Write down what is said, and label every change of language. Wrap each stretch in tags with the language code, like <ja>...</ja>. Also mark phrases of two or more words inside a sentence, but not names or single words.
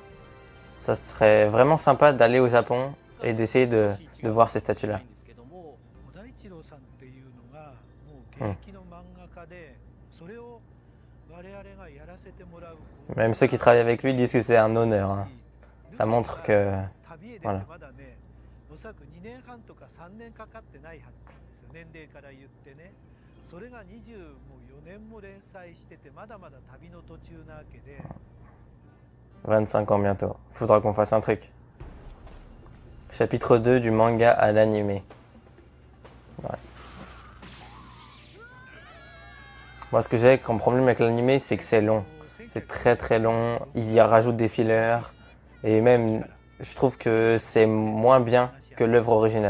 <fr>Ça serait vraiment sympa d'aller au Japon et d'essayer de voir ces statues-là. Même ceux qui travaillent avec lui disent que c'est un honneur. Hein. Ça montre que... Voilà.</fr> <ja>それが24年も連載しててまだまだ旅の途中なわけで</ja> <fr>25 ans bientôt. Faudra qu'on fasse un truc. Chapitre 2 du manga à l'animé. Ouais. Moi, ce que j'ai comme problème avec l'animé, c'est que c'est long. C'est très très long. Il y rajoute des fillers. Et même, je trouve que c'est moins bien que l'œuvre originale.</fr>